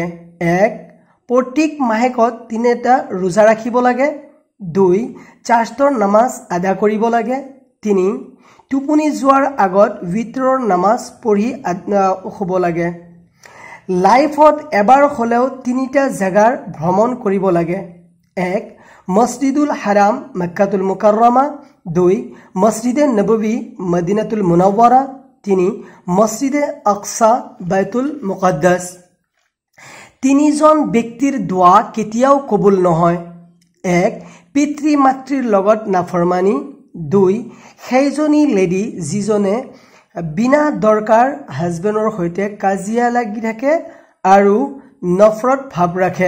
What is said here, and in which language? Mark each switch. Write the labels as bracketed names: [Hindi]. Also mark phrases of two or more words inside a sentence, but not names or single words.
[Assamese] এক, প্ৰত্যেক মাহেকত তিনিটা ৰোজা ৰাখিব লাগে। দুই, চাৰ্চৰ নামাজ আদা কৰিব লাগে। তিনি, টোপনি যোৱাৰ আগত বিতৰৰ নামাজ পঢ়ি শুব লাগে। লাইফত এবাৰ হলেও তিনিটা জাগাৰ ভ্ৰমণ কৰিব লাগে। এক, মসজিদুল হারাম মক্কাতুল মুকাররমা। দুই, মসজিদে নববী মদিনাতুল মুনাওয়ারা। তিনি, মসজিদে আকসা বাইতুল মুকদ্দাস। তিনিজন ব্যক্তিৰ দোয়া কেতিয়াও কবুল নহয়। এক, পিতৃ মাতৃৰ লগত নাফৰমানি। দুই, সেইজনী লেডি যিজনে বিনা দৰকাৰ হাজবেণ্ডৰ সৈতে কাজিয়া লাগি থাকে আৰু নফৰত ভাৱ ৰাখে।